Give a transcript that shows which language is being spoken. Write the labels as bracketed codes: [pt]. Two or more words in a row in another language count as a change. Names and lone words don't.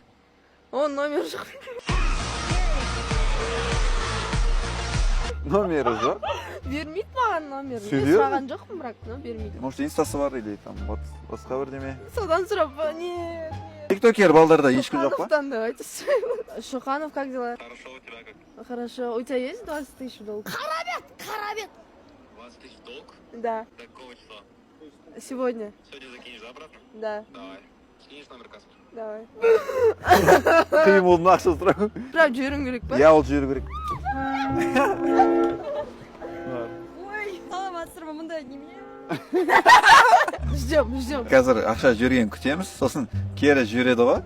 [kk] Оның номері жоқ. Номері жоқ? Бермейді маған номерін. Сөйлеу? Сұраған жоқпын, бірақ бермейді. Может, инстасы бар [ru] или там [kk] басқа бірдеме? Содан сұрап, нет. Тиктокер балдарда ешкім жоқ па? [ru] Шухановтан давайте. Шуханов, как дела? Хорошо, у тебя как? Хорошо. У тебя есть 20 тысяч долг? Карабет! 20 тысяч долг? Да. До какого числа? Сегодня. Сегодня закинешь, да, обратно? Да. Давай. Скинешь номер кассы? Давай. [kk] Қиын болды ма ақша сұрау? Сұрап жіберуім керек па? Иә, ол жіберу керек. Ой, саламатсыздар ма, мұндай неме? [ru] Ждем. [kk] Қазір ақша жіберген күтеміз, сосын кері жібереді ғой.